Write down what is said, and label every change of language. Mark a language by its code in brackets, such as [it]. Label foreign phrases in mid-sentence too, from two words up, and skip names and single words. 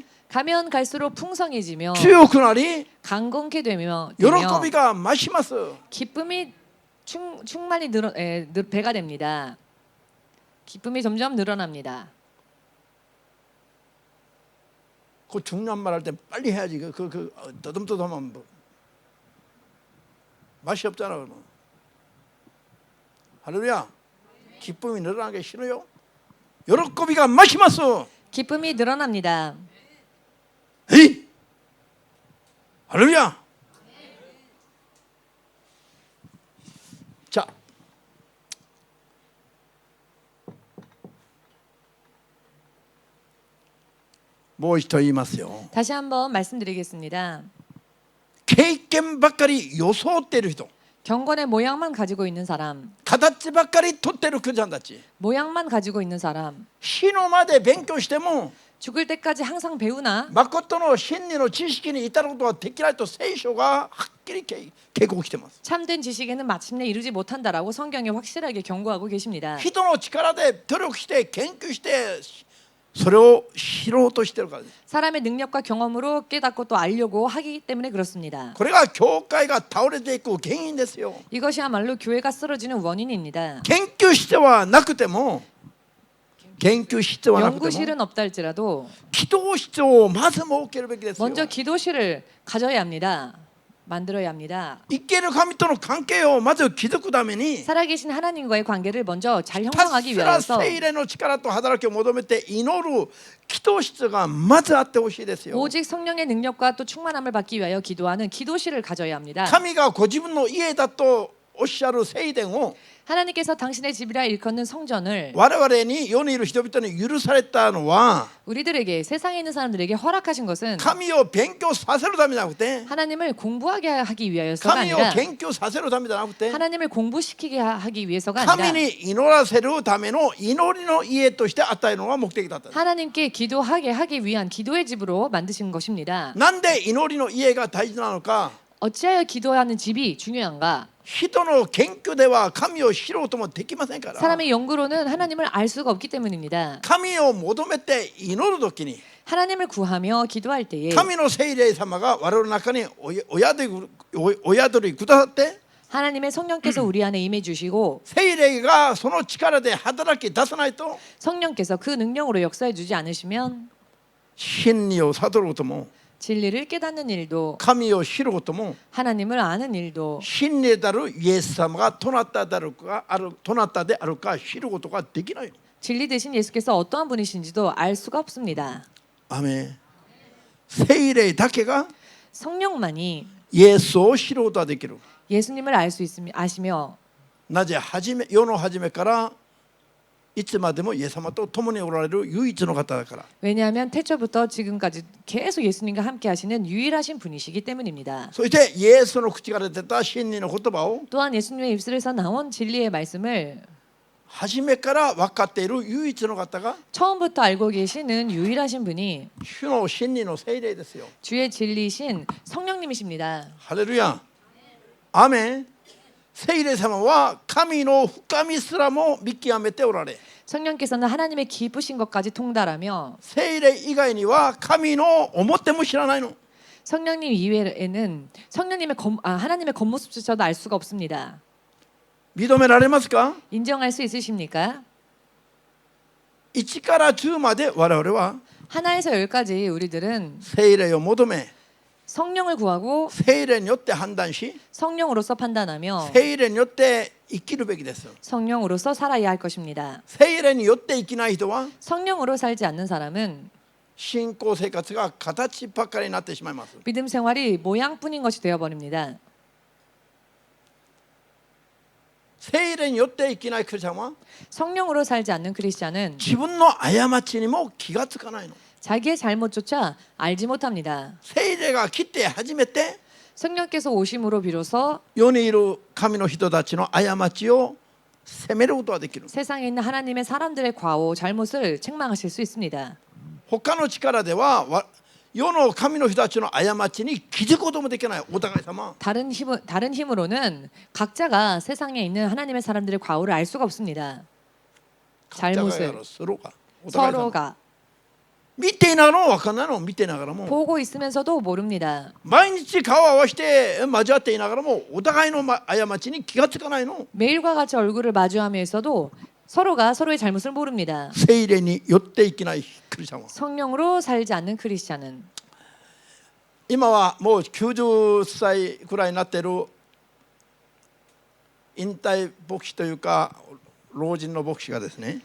[ko] 가면 갈수록 풍성해지며 [ja] 強くなり [ko] 강건케 되며 [ja] 喜びが増します。 [ko] 기쁨이 충만히 배가 됩니다. 기쁨이 점점 늘어납니다. 그 중요한 말 할 때 빨리 해야지. 더듬더듬하면 뭐 맛이 없잖아. 그러면. 할렐루야. 기쁨이 늘어나는 게 싫어요? [ja] 喜びが増します。 [ko] 기쁨이 늘어납니다. 에이! 할렐루야. 자, 뭐 [ja] 一度言いますよ。 [ko] 다시 한번 말씀드리겠습니다. [ja] 経験ばっかり装っている人、 [ko] 경건의 모양만 가지고 있는 사람, [ja] 形ばっかり取ってるクリスチャンたち、 [ko] 모양만 가지고 있는 사람, [ja] 死ぬまで勉強しても [ko] 죽을 때까지 항상 배우나 [ja] 誠の真理の知識に至ることができないと聖書がはっきり警告しています。 [ko] 참된 지식에는 마침내 이르지 못한다라고 성경에 확실하게 경고하고 계십니다. [ja] 人の力で努力して研究してそれを知ろうとしているからです。 [ko] 사람의 능력과 경험으로 깨닫고 또 알려고 하기 때문에 그렇습니다. [ja] これが教会が倒れていく原因ですよ。 [ko] 이것이야말로 교회가 쓰러지는 원인입니다. [ja] 研究室はなくても研究室はなくても [ko] 연구실은 없다 할지라도 [ja] 祈祷室をまず設けるべきですよ。 [ko] 먼저 기도실을 가져야 합니다. 만들어야 합니다. [ja] 生ける神との関係をまず築くために [ko] 살아계신 하나님과의 관계를 먼저 잘 [ja] ひた [ko] 형성하기 [ja] すら [ko] 위해서 [ja] 聖霊の力と働きを求めて祈る祈祷室がまずあってほしいですよ。 [ko] 오직 성령의 능력과 또 충만함을 받기 위하여 기도하는 기도실을 가져야 합니다. [ja] 神がご自分の家だとおっしゃる聖殿を [ko] 하나님께서 당신의 집이라 일컫는 성전을 [ja] 我々に世にいる人々に許されたのは [ko] 우리들에게 세상에 있는 사람들에게 허락하신 것은 [ja] 神を勉強させるためじゃなくて [ko] 하나님을 공부하게 하기 위하여서가 [ja] 神を [ko] 아니라 [ja] 研究させるためじゃなくて [ko] 하나님을 공부시키게 하기 위해서가 [ja] 神 [ko] 아니라 [ja] に祈らせるための祈りの家として与えるのが目的だったんです。 [ko] 하나님께 기도하게 하기 위한 기도의 집으로 만드신 것입니다. [ja] なんで祈りの家が大事なのか [ko] 어찌하여 기도하는 집이 중요한가? [ja] 人の研究では神を知ろうともできませんから [ko] 사람의 연구로는 하나님을 알 수가 없기 때문입니다. [ja] 神を求めて祈るときに [ko] 하나님을 구하며 기도할 때에 [ja] 神の聖霊様が我々の中にお宿りくださって [ko] 하나님의 성령께서 우리 안에 임해 주시고 [ja] 聖霊がその力で働き出さないと [ko] 성령께서 그 능력으로 역사해 주지 않으시면 [ja] 真理を悟ることも [ko] 진리를 깨닫는 일도 [ja] 神を知ることも [ko] 하나님을 아는 일도 [ja] 真理であるイエス様がどなたであるか知ることができない。 [ko] 진리 되신 예수께서 어떠한 분이신지도 알 수가 없습니다. [ja] アメン。聖霊だけが [ko] 성령만이 [ja] イエスを知ることができる。 [ko] 예수님을 알 수 아시며 [ja] なぜ世の初めからいつまでもイエス様と共におられる唯一の方だから。 [ko] 왜냐하면 태초부터 지금까지 계속 예수님과 함께 하시는 유일하신 분이시기 때문입니다. [ja] そしてイエスの口から出た真理の言葉を [ko] 또한 예수님의 입술에서 나온 진리의 말씀을 [ja] 初めから分かっている唯一の方が [ko] 처음부터 알고 계시는 유일하신 분이 [ja] 主の真理の聖霊ですよ。 [ko] 주의 진리이신 성령님이십니다. [ja] ハレルヤ。アメン。聖霊様は神の深みすらも見極めておられ [ko] 성령께서는 하나님의 깊으신 것까지 통달하며 [ja] 聖霊以外には神の表も知らないの。 [ko] 성령님 이외에는 하나님의 겉모습조차도 알 수가 없습니다. [ja] 認められますか？ [ko] 인정할 수 있으십니까? [ja] 1 から10まで我々は [ko] 하나에서 10까지 우리들은 [ja] 聖霊を求め [ko] 성령을 구하고 [ja] 聖霊によって判断し [ko] 성령으로서 판단하며 [ja] 聖霊によって生きるべきです。 [ko] 성령으로서 살아야 할 것입니다. [ja] 聖霊によって生きない人は [ko] 성령으로 살지 않는 사람은 [ja] 信仰生活が形ばっかりになってしまいます。 [ko] 믿음 생활이 모양뿐인 것이 되어버립니다. [ja] 聖霊によって生きないクリスチャンは [ko] 성령으로 살지 않는 크리스찬은 [ja] 自分の過ちにも気がつかないの。 [ko] 자기의 잘못조차 알지 못합니다. [ja] 聖霊が来て初めて [ko] 성령께서 오심으로 비로소 [ja] 世にいる神の人たちの過ちを責めることができる。 [ko] 세상에 있는 하나님의 사람들의 과오, 잘못을 책망하실 수 있습니다. [ja] 他の力では世の神の人たちの過ちに気づくこともできない。お互い様。 [ko] 다른 힘으로는 각자가 세상에 있는 하나님의 사람들의 과오를 알 수가 없습니다. 잘못을 서로가 [ja] 見ていながらも分かんないの。見ていながらも [ko] 보고 있으면서도 모릅니다. [ja] 毎日顔を合わせて交わっていながらもお互いの過ちに気がつかないの。 [ko] 매일과 같이 얼굴을 마주하면서도 서로가 서로의 잘못을 모릅니다. [ja] 聖霊によって生きないクリスチャンは [ko] 성령으로 살지 않는 크리스찬은 [ja] 今はもう90歳くらいになっている引退牧師というか老人の牧師がですね